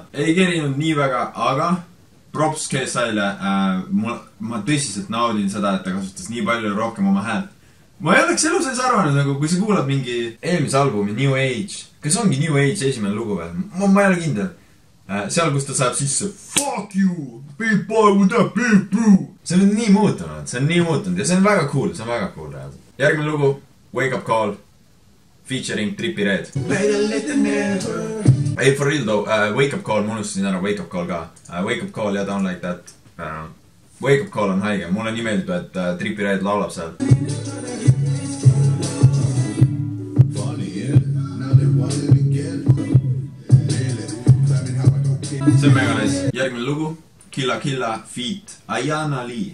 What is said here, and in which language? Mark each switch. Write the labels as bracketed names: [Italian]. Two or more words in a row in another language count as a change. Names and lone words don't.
[Estonian] Ei kerinud nii väga, aga props KSI-le, ma tõsiselt naudin seda, et ta kasutas nii palju rohkem oma häält. Ma ei oleks elu sees arvanud, nagu kui sa kuulad mingi eelmise albumi New Age. Kas ongi New Age esimene lugu veel? Ma ei ole kindel. Seal, kus ta saab sisse [English] Fuck you, big boy with that big boo. [Estonian] See on nii muutunud, ja see on väga cool, reaalselt. Järgmine lugu, Wake Up Call, featuring Trippie Red. [English] Ei, for real though, Wake Up Call, [Estonian] ma unustasin ära Wake Up Call ka. Wake Up Call ja Down Like That. Wake Up Call on haige, mulle nii meeldib, et Trippie Redd laulab seal. See on mega nice. Järgmine lugu, Killa Killa feat Ayana Lee.